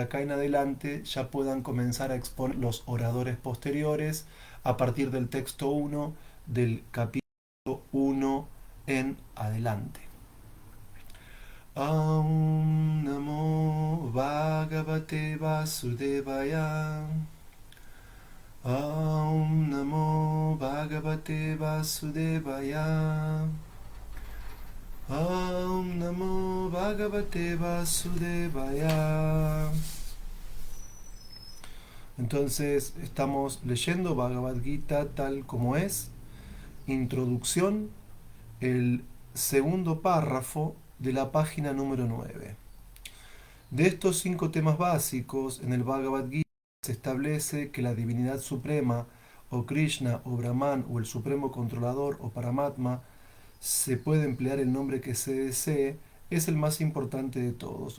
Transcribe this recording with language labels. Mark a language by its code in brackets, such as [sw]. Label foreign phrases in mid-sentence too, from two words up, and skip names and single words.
[es] acá en adelante ya puedan comenzar a exponer los oradores posteriores a partir del texto 1 del capítulo 1 en adelante. [sa] Aum Namo Bhagavate Vasudevaya. Aum Namo Bhagavate Vasudevaya. Aum Namo Bhagavate Vasudevaya. [es] Entonces estamos leyendo Bhagavad Gita tal como es. Introducción, el segundo párrafo de la página número 9. De estos 5 temas básicos, en el Bhagavad Gita se establece que la divinidad suprema, o Krishna, o Brahman, o el supremo controlador, o Paramatma, se puede emplear el nombre que se desee, es el más importante de todos.